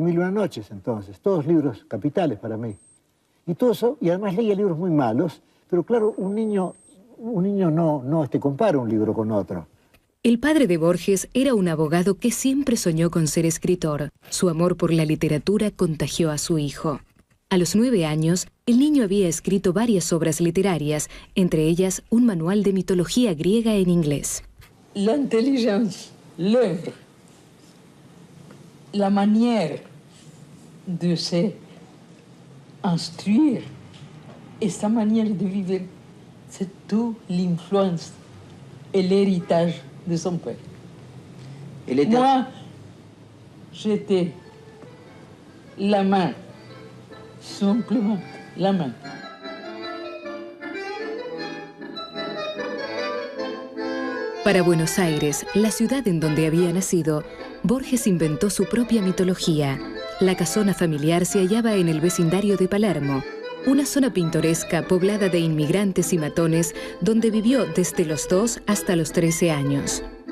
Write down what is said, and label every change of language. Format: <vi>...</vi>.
<es>Noches, entonces, todos libros capitales para mí. Y todo eso, y además leía libros muy malos, pero claro, un niño no compara un libro con otro. El padre de Borges era un abogado que siempre soñó con ser escritor. Su amor por la literatura contagió a su hijo. A los 9 años, el niño había escrito varias obras literarias, entre ellas un manual de mitología griega en inglés. La inteligencia,</es> <fr>l'œuvre, la manière de se instruire,</fr> <es>esta</es> <fr>manière de vivre, c'est toute l'influence et l'héritage de son père. Moi, j'étais la main, simplement la main.</fr> <es>Para Buenos Aires, la ciudad en donde había nacido, Borges inventó su propia mitología. La casona familiar se hallaba en el vecindario de Palermo, una zona pintoresca poblada de inmigrantes y matones donde vivió desde los 2 hasta los 13 años.</es>